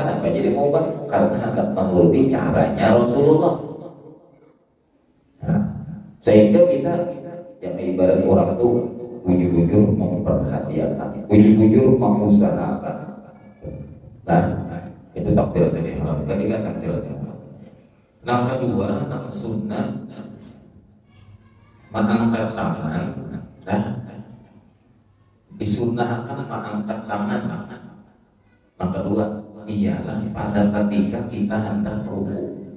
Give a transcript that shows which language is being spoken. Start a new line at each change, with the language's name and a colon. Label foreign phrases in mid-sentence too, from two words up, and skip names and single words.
Banjar: Kenapa jadi mau ubah? Karena hendak menuruti caranya Rasulullah. Nah, sehingga kita jangan ibarat orang tuh bujur-bujur memperhatikan, bujur-bujur mengusahakan. Nah, itu takbiratul ihram. Ketika takbiratul ihram. Yang kedua, yang sunnah mengangkat tangan. Disunnahkan mengangkat tangan Yang kedua ialah pada ketika kita hendak rukuk.